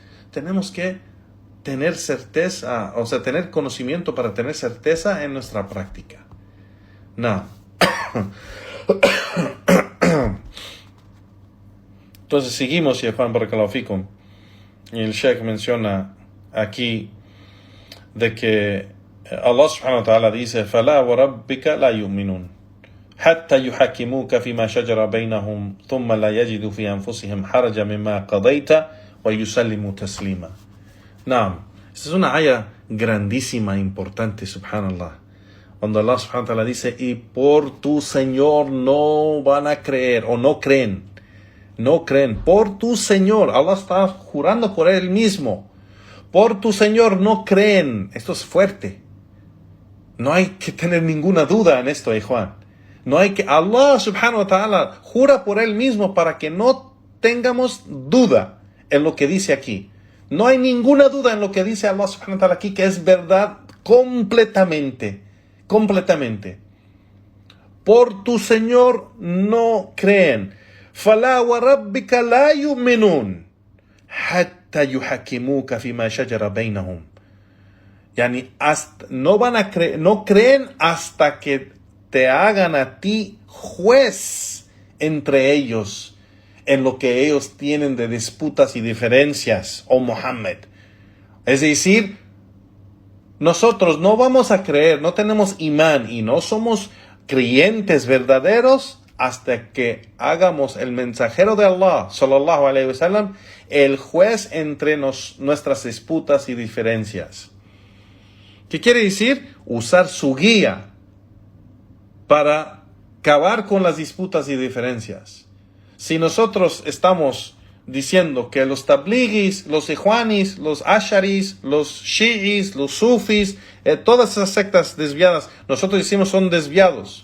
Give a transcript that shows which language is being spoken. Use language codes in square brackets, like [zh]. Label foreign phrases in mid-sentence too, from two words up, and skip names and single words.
[es] Tenemos que tener certeza, o sea, tener conocimiento para tener certeza en nuestra práctica. No. Entonces seguimos, y Juan [ar] بارك الله فيكم, [es] y el Sheikh menciona aquí de que [ar] الله سبحانه وتعالى dice: فَلَا وَرَبِّكَ لَا يُؤْمِنُونَ حَتَّى يُحَكِّمُوكَ فِيمَا شَجَرَ بَيْنَهُمْ ثُمَّ لَا يَجِدُوا فِي أَنفُسِهِمْ حَرَجًا مِمَّا قَضَيْتَ وَيُسَلِّمُوا تَسْلِيمًا. [es] Naam, esta es una aya grandísima, importante, subhanallah, cuando [ar] الله سبحانه وتعالى [es] dice: y por tu Señor no van a creer, o no creen, por tu Señor. Allah está jurando por Él mismo: por tu Señor no creen. Esto es fuerte. No hay que tener ninguna duda en esto, Juan. [ar] الله سبحانه وتعالى [es] jura por Él mismo para que no tengamos duda en lo que dice aquí. No hay ninguna duda en lo que dice [ar] الله سبحانه وتعالى [es] aquí, que es verdad completamente. Por tu Señor no creen. [ar] فَلَا وَرَبِّكَ لَا يُؤْمِنُونَ حَتَّى يُحَكِّمُوكَ فِيمَا شَجَرَ بَيْنَهُمْ. [es] Yani, no creen hasta que te hagan a ti juez entre ellos en lo que ellos tienen de disputas y diferencias, oh Muhammad. Es decir, nosotros no vamos a creer, no tenemos imán y no somos creyentes verdaderos hasta que hagamos el mensajero de Allah, [ar] صلى الله عليه وسلم, [es] el juez entre nuestras disputas y diferencias. ¿Qué quiere decir? Usar su guía para acabar con las disputas y diferencias. Si nosotros estamos diciendo que los tabligis, los ikhwanis, los asharis, los shi'is, los sufis, todas esas sectas desviadas, nosotros decimos son desviados.